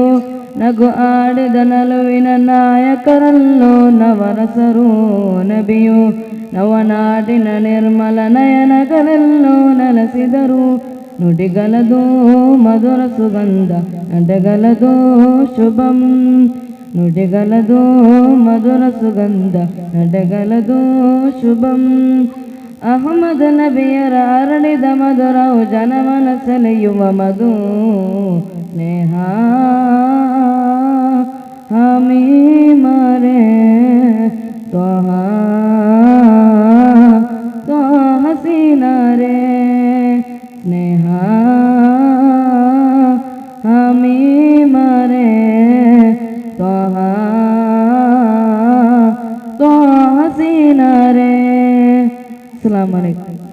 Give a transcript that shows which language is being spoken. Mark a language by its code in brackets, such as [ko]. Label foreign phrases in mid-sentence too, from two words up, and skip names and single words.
[kn] ನಗು ಆಡಿದ ನಲುವಿನ ನಾಯಕರಲ್ಲೋ ನವರಸರು ನಬಿಯು ನವನಾಡಿನ ನಿರ್ಮಲ ನಯನಗಳಲ್ಲೂ ನೆಲೆಸಿದರು ನುಡಿಗಲದು ಮಧುರ ಸುಗಂಧ ನಡೆಗಲದು ಶುಭಂ ನುಡಿಗಲದು ಮಧುರ ಸುಗಂಧ ನಡೆಗಲದು ಶುಭಂ ಅಹಮದ್ ನಬಿಯರ ಅರಳಿದ ಮಧುರವು ಜನಮನ ಸೆಳೆಯುವ ಮಧು ಸ್ನೇಹ ಹಮೀಮರೆ ತ್ವಾಹ ತ್ವಾಹ ಸೀನರೆ ಸ್ನೇಹ ಹಮೀಮರೆ ತ್ವಾಹ ತ್ವಾಹ ಸೀನರೆ [ar] السلام عليكم